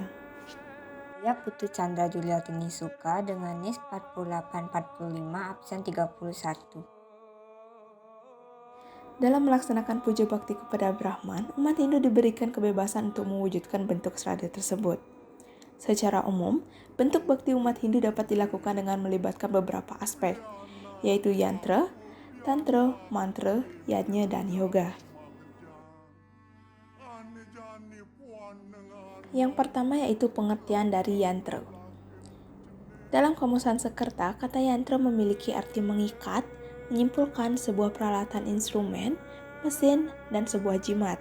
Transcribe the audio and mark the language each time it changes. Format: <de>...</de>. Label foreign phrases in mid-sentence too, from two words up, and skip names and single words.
<id>Saya Putu Chandra Juliatini Suka dengan NIS 4845 absen 31. Dalam melaksanakan puja bakti kepada Brahman, umat Hindu diberikan kebebasan untuk mewujudkan bentuk srada tersebut. Secara umum, bentuk bakti umat Hindu dapat dilakukan dengan melibatkan beberapa aspek, yaitu yantra, tantra, mantra, yajna, dan yoga. Yang pertama yaitu pengertian dari yantra. Dalam Kamus Sanskerta, kata yantra memiliki arti mengikat, menyimpulkan sebuah peralatan instrumen, mesin, dan sebuah jimat.</id>